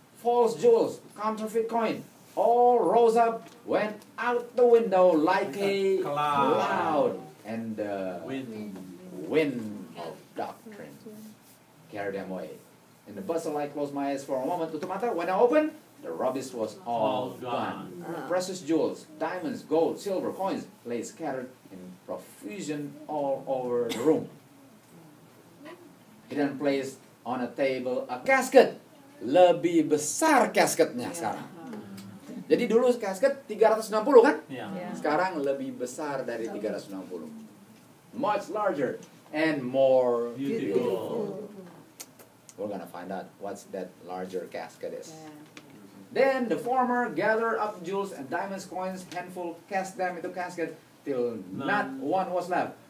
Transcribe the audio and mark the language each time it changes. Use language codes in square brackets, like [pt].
[en] false jewels, counterfeit coin, all rose up, went out the window like a cloud, and the wind of doctrine carried them away. In the bustle, I closed my eyes for a moment. [id] Tutup mata. [en] When I opened, the rubbish was all gone. Precious jewels, diamonds, gold, silver, coins lay scattered in profusion all over the room. He then placed on a table a casket. [id] Lebih besar casketnya sekarang. Jadi dulu casket 360 kan? [en] Yeah. [id] Sekarang lebih besar dari 360. [en] Much larger and more beautiful. We're gonna find out what's that larger casket is. Then the former gathered up jewels and diamonds, coins, handful, cast them into casket till not one was left.